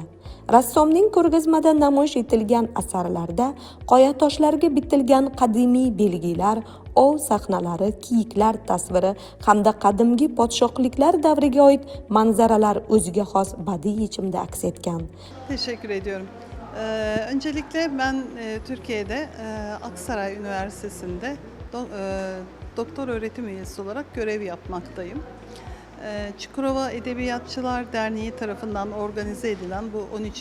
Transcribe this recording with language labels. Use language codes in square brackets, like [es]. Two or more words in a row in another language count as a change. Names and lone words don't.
[uz] Rassomning ko'rgazmada namoyish etilgan asarlarda qoyatoshlarga bitilgan qadimiy belgilar, ov sahnalari, kiyiklar tasviri hamda qadimgi podshohliklar davriga oid manzaralar o'ziga xos badiiy yechimda aks etgan. [tr] Teşekkür ediyorum. Öncelikle ben Türkiye'de Aksaray Üniversitesi'nde doktor öğretim üyesi olarak görev yapmaktayım. Çukurova Edebiyatçılar Derneği tarafından organize edilen bu 13.